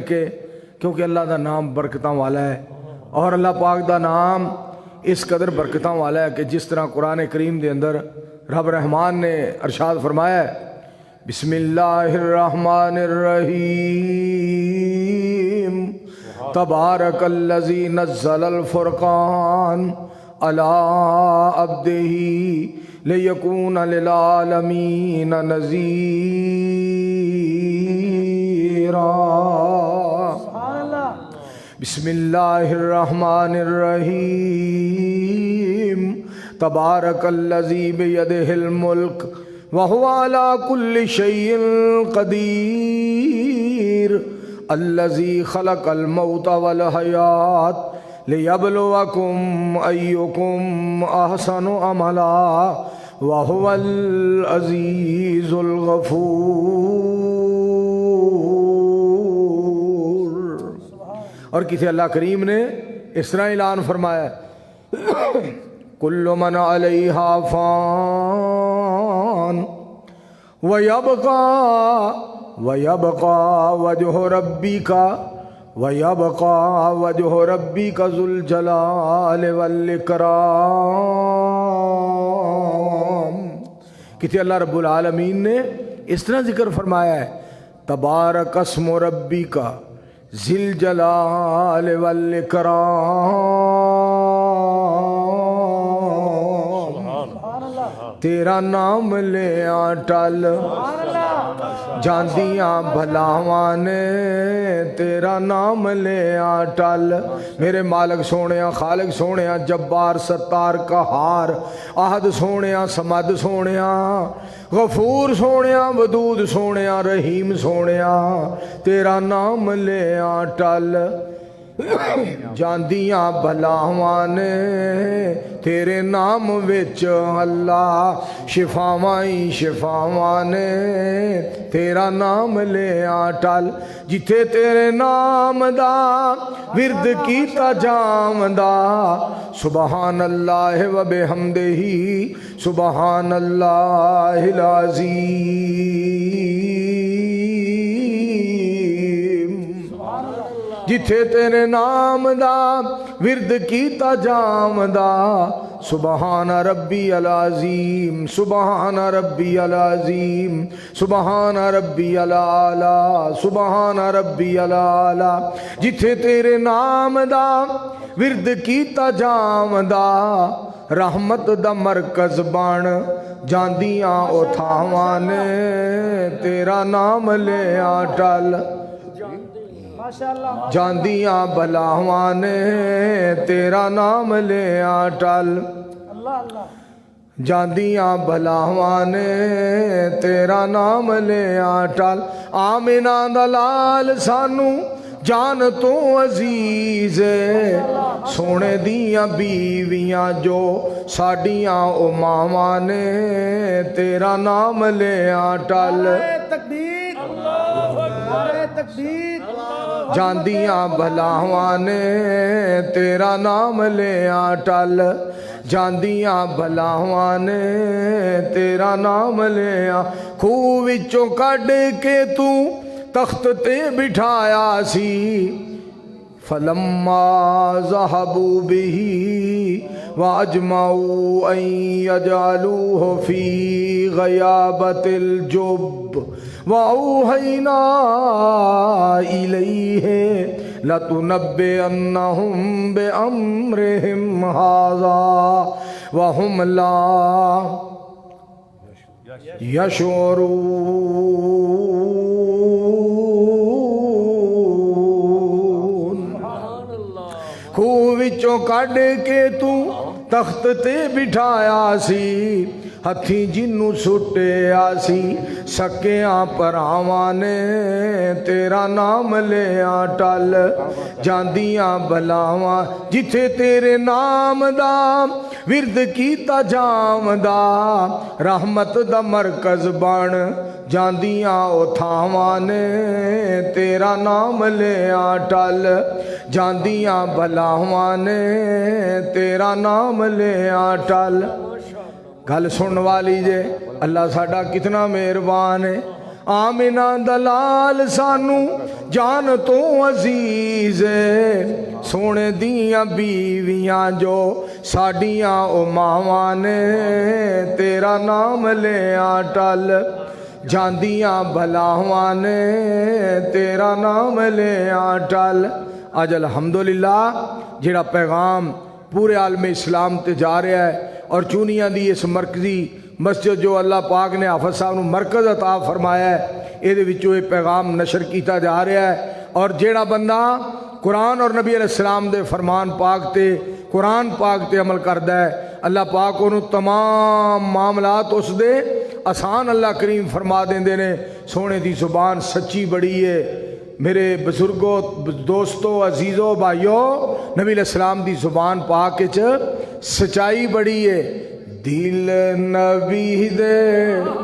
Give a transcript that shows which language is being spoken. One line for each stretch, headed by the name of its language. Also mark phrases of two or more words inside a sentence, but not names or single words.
Punjabi: کے، کیونکہ اللہ دا نام برکتاں والا ہے، اور اللہ پاک دا نام اس قدر برکتاں والا ہے کہ جس طرح قرآن کریم دے اندر رب رحمان نے ارشاد فرمایا ہے،
Arabic: بسم اللہ الرحمن الرحیم تبارک الذی نزل الفرقان علی عبدہ لیکون للعالمین نذیرا۔ بسم اللہ الرحمن الرحیم تبارک الذی بیدہ الملک وہو علی کل شیء قدیر الذی خلق الموت والحیات لیبلوکم ایکم احسن عملا وہو العزیز الغفور۔
Punjabi: اور کسی اللہ کریم نے اس طرح اعلان فرمایا،
Arabic: کل من علیہا فان وَيَبْقَى وَجْهُ رَبِّكَ ذُو الْجَلَالِ وَالْإِكْرَامِ۔
Punjabi: کسی اللہ رب العالمین نے اس طرح ذکر فرمایا ہے،
Arabic: تبارک اسم ربک ذی الجلال والإکرام۔
Punjabi: تیرا نام لے ٹل جاندیاں بھلاواں نے، تیرا نام لے ٹل میرے مالک سونیا، خالق سونیا، جبار ستار قہار، احد سونیا، سمد سونیا، غفور سونیا، ودود سونیا، رحیم سونیا، تیرا نام لے ٹل جاندیاں بھلاواں نے، تیرے نام وچ اللہ شفاواں ہی شفاواں نے، تیرا نام لے ٹل جتھے تیرے نام دا ورد کیتا جامدا،
Arabic: سبحان اللہ و بحمدہ سبحان اللہ العظیم۔
Punjabi: جتھے تیرے نام دا ورد کیتا جامدا،
Arabic: سبحان ربی العظیم سبحان ربی العظیم سبحان ربی العالی سبحان ربی العالی
Punjabi: جتھے تیرے نام دا ورد کیتا جامدا رحمت دا مرکز بن جاندیاں او تھاواں نے تیرا نام لیا ٹل ماشاءاللہ جاندیاں بلاواں نے تیرا نام لیا ٹل اللہ اللہ جاندیاں بلاواں نے تیرا نام لیا ٹل آمینہ دا لال سانو جان تو عزیز سونے دیاں بیویاں جو ساڈیاں او ماواں نے تیرا نام لیا ٹل تکبیر نعرہ تکبیر جاندیاں بلاواں نے تیرا نام لیا ٹل جاندیاں بلاواں نے تیرا نام لیا خوہ وچوں کڈ کے تو تخت تے بٹھایا سی
Arabic: فلما ذهبوا به واجمعوا ان يجعلوه في غيابة الجب واوحينا اليه لتنبئنهم بامرهم هذا وهم لا يشعرون
Punjabi: خوہ وچوں کڈ کے تو تخت تے بٹھایا سی ہتھی جنوں سٹیا سی سکیاں پراواں نے تیرا نام لیا ٹل جاندیاں بلاواں جتھے تیرے نام دا ورد کیتا جامدا رحمت دا مرکز بن جاندیاں او تھاواں نے تیرا نام لیا ٹل جاندیاں بلاواں نے تیرا نام لیا ٹل گل سن والی جے اللہ ساڈا کتنا مہربان ہے آمینہ دلال سانو جان تو عزیز ہے سونے دیاں بیویاں جو ساڈیاں او ماواں نے تیرا نام لیا ٹل جاندیاں بلاواں نے تیرا نام لیا ٹل آج الحمدللہ جڑا پیغام پورے عالم اسلام تے جا رہا ہے اور چونیاں دی اس مرکزی مسجد جو اللہ پاک نے حافظ صاحب نو مرکز عطا فرمایا ہے یہ وچوں یہ پیغام نشر کیتا جا رہا ہے اور جیڑا بندہ قرآن اور نبی
Arabic: علیہ السلام
Punjabi: دے فرمان پاک تے قرآن پاک تے عمل کردا ہے اللہ پاک انہوں تمام معاملات اس دے آسان اللہ کریم فرما دیندے نے سونے دی زبان سچی بڑی ہے میرے بزرگوں دوستوں عزیزوں بھائیوں نبی
Arabic: علیہ السلام
Punjabi: دی زبان پاک وچ سچائی بڑی ہے دل نبی دے